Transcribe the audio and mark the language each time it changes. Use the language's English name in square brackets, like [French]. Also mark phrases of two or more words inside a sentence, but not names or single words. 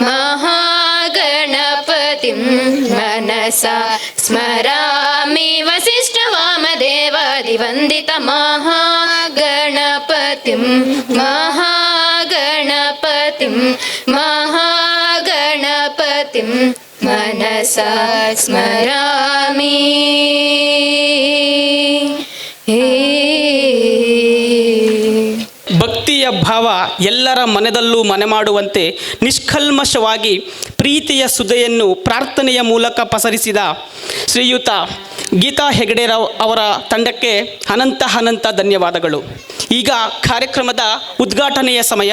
[Sanskrit] महागणपतिं मनसा स्मरामि, वसिष्ठवामदेवादिवन्दित महागणपतिं, महागणपतिं, महागणपतिं मनसा स्मरामि. [Kannada] ಭಕ್ತಿಯ ಭಾವ ಎಲ್ಲರ ಮನದಲ್ಲೂ ಮನೆ ಮಾಡುವಂತೆ ನಿಷ್ಕಲ್ಮಶವಾಗಿ ಪ್ರೀತಿಯ ಸುಧೆಯನ್ನು ಪ್ರಾರ್ಥನೆಯ ಮೂಲಕ ಪಸರಿಸಿದ ಶ್ರೀಯುತ ಗೀತಾ ಹೆಗಡೆರಾವ್ ಅವರ ತಂಡಕ್ಕೆ ಅನಂತ ಧನ್ಯವಾದಗಳು. ಈಗ ಕಾರ್ಯಕ್ರಮದ ಉದ್ಘಾಟನೆಯ ಸಮಯ.